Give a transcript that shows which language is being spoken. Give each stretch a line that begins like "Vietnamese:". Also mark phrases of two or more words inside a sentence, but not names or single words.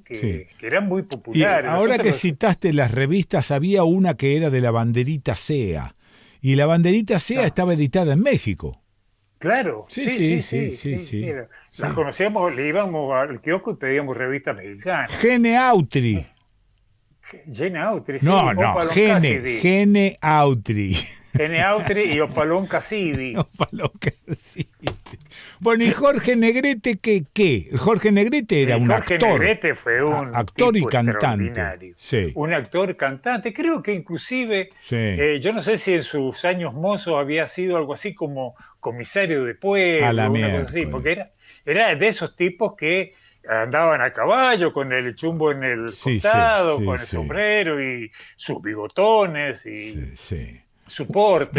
Spanish: que eran muy populares. Y ahora que citaste las revistas, había una que era de la Banderita Sea, y la Banderita Sea estaba editada en México. Claro, sí. Las conocíamos, le íbamos al kiosco y pedíamos revistas mexicanas. Gene Autry. Gene Autry, No, Gene Autry. Gene Autry y Opalón Cassidy. Bueno, ¿y Jorge Negrete qué? Jorge Negrete era un actor. Jorge Negrete fue un actor y tipo cantante. Un actor cantante. Creo que inclusive, yo no sé si en sus años mozos había sido algo así como comisario de pueblo, una cosa así, porque era de esos tipos que andaban a caballo con el chumbo en el costado, con el sombrero y sus bigotones y su porte.